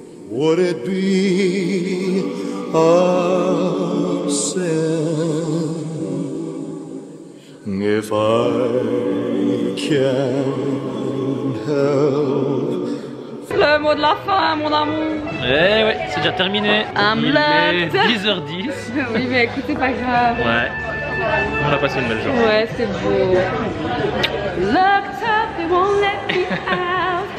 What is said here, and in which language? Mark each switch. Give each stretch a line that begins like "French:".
English: Would it be a sin if I can't help?
French: Le mot de la fin, mon amour. Eh ouais, c'est déjà terminé. Il est 10h10. Oui, mais écoute, c'est pas grave. Ouais. On a passé une belle journée. Ouais, c'est beau.
English: Locked up, they won't let me out.